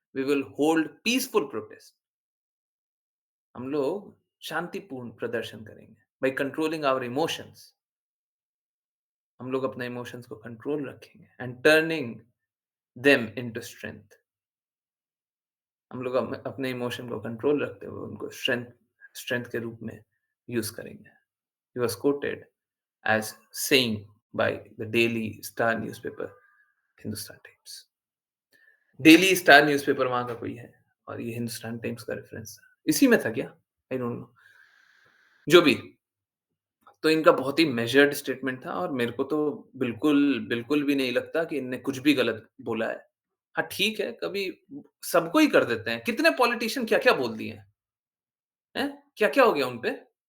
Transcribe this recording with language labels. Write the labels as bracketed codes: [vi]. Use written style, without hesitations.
[en] We will hold peaceful protest. [hi] हम लोग शांतिपूर्ण प्रदर्शन करेंगे [en] By controlling our emotions. [hi] हम लोग अपने इमोशंस को कंट्रोल रखेंगे [en] And turning them into strength. [hi] हम लोग अपने इमोशन को कंट्रोल रखते हुए उनको स्ट्रेंथ स्ट्रेंथ के रूप में यूज करेंगे। [en] He was quoted as saying by the Daily Star newspaper, Hindustan Times. [hi] Daily star newspaper वहाँ का कोई है और ये हिंदुस्तान टाइम्स का रेफरेंस था। इसी में था क्या? [en] I don't know. [hi] जो भी, तो इनका बहुत ही मेजर्ड स्टेटमेंट था और मेरे को तो बिल्कुल भी नहीं लगता कि इनने कुछ भी गलत बोला है। हाँ, ठीक है, कभी सबको ही कर देते हैं। कितने पॉलिटिशियन क्या-क्या बोल दिए हैं, हैं? क्या-क्या हो गया उन पे?